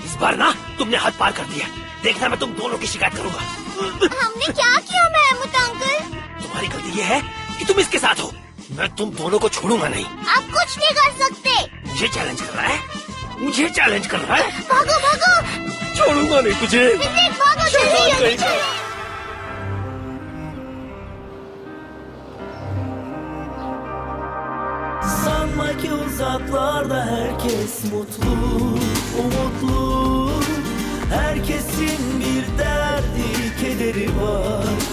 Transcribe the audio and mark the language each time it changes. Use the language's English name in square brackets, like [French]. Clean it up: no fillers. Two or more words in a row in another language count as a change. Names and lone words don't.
[Hindi] इस बार ना तुमने हद पार कर दिया। देखना मैं तुम दोनों की शिकायत करूंगा। हमने क्या किया महमूद अंकल? तुम्हारी गलती ये है कि तुम इसके साथ हो। मैं तुम दोनों को छोड़ूंगा नहीं। आप कुछ नहीं कर सकते। मुझे चैलेंज कर रहा है? मुझे चैलेंज कर रहा है? भागो। छोड़ूंगा नहीं तुझे। भागो जल्दी। [Turkish] Sanma ki uzaklarda herkes mutlu, umutlu. Herkesin bir derdi, kederi var.